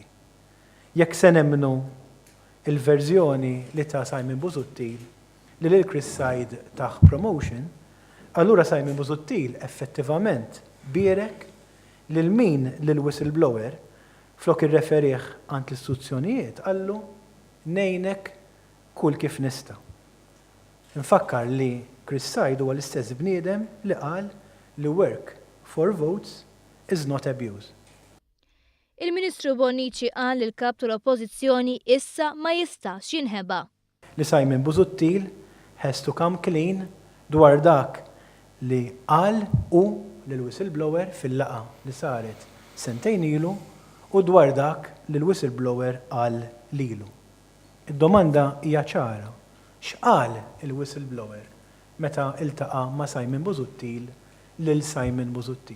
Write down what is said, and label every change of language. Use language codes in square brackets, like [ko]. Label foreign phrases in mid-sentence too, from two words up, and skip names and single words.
[mt] Jekk se nemmnu il-verżjoni li ta' Simon Busuttil li lil Chris Sajt taħ promotion, allura Simon Busuttil effettivament bierek lil min lil whistleblower flok irreferih għand l-istituzzjonijiet qallu ngħinek kull kif nista'. Infakkar li Chris Sajt huwa l-istess bniedem li qal li [en] work for votes is not abuse. [mt] Il-Ministru Bonnici qal li l-kap tal-Oppożizzjoni issa ma jistax jinħeba. Li Simon Busuttil [en] has to come clean [mt] dwar dak li qal u lill-whistleblower fil-laqa li saret sentejn ilu u dwar dak li l-whistleblower qal lilu. Id-domanda hija ċara. X'qal il-whistleblower meta iltaqa' ma' Simon Busuttil lil Simon Busuttil?